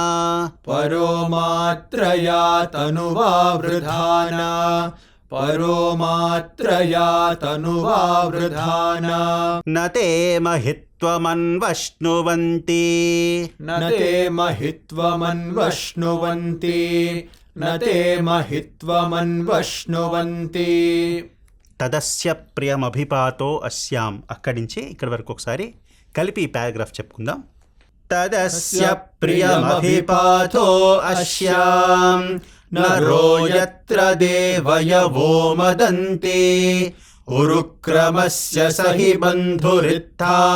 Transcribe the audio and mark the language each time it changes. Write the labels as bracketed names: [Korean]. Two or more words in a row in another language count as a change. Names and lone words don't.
[Sanskrit] परो मात्रया तनुवावृधाना परो मात्रया तनुवावृधाना न ते महित्वमन्वश्नुवन्ति न ते महित्वमन्वश्नुवन्ति न ते महित्वमन्वश्नुवन्ति తదస్య ప్రియమభిపాతో అస్యాం. [Telugu] అక్కడి నుంచి ఇక్కడి వరకు ఒకసారి కలిపి ఈ పారాగ్రాఫ్ చెప్పుకుందాం. [Sanskrit] తదస్య ప్రియమభిపాతో అస్యాం నరో యత్ర దేవయవో మదంతి ఉరుక్రమస్య సహి బంధురిత్థా